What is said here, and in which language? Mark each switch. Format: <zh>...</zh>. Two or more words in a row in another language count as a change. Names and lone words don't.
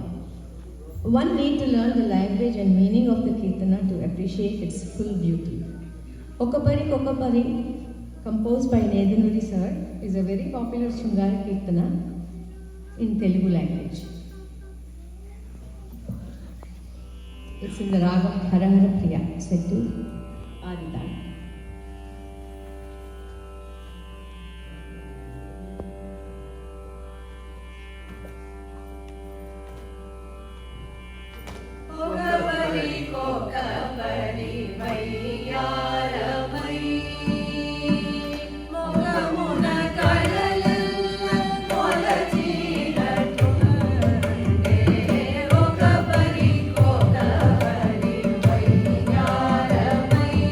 <en>One need to learn the language and meaning of the Kirtana to appreciate its full beauty. Okapari Kokapari, composed by Nedanuri sir, is a very popular</en> <te>శృంగార కీర్తన</te> <en>in Telugu language. It's in the Ragam Hara Hara Priya, set to Aditam.</en> <te>కొకపరి కొకపరి వయ్యారమై మొగమున కడలిల్ల మొలచిరట్టుండె కొకపరి కొకపరి వయ్యారమై</te>